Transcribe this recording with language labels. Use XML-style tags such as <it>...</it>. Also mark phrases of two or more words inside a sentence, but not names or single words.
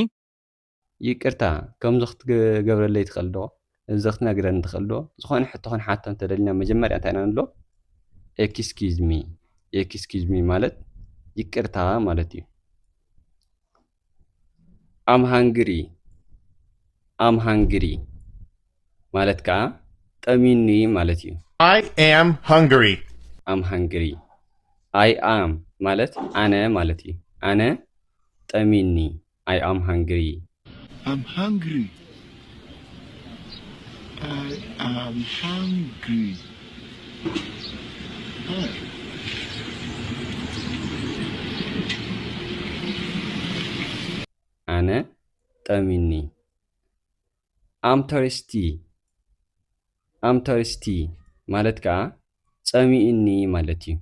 <ti>ይቅርታ ከምዚ ክትገብረለይ ትኽእል ዶ እዚ ክትነግረኒ ትኽእል ዶ ዝኾነ ሕቶ ክንሓቶ እንተደሊና መጀመርያ እንታይ ኢና ንብሎ</ti> <en>excuse me excuse me</en> <ti>ማለት ይቅርታ ማለት እዩ</ti> <en>I'm hungry I'm hungry</en> <ti>ማለት ከዓ ጠሚኒ ማለት እዩ</ti> <en>I am hungry. I'm hungry I am</en> <ti>ማለት ኣነ ማለት እዩ ኣነ ጠሚኒ</ti> <en>I am hungry I'm hungry. I am hungry. Hi.</en> <ti>ኣነ ጠሚኒ</ti> <en>I'm thirsty I'm thirsty</en> <ti>ማለት ከዓ ፀሚእኒ ማለት እዩ</ti>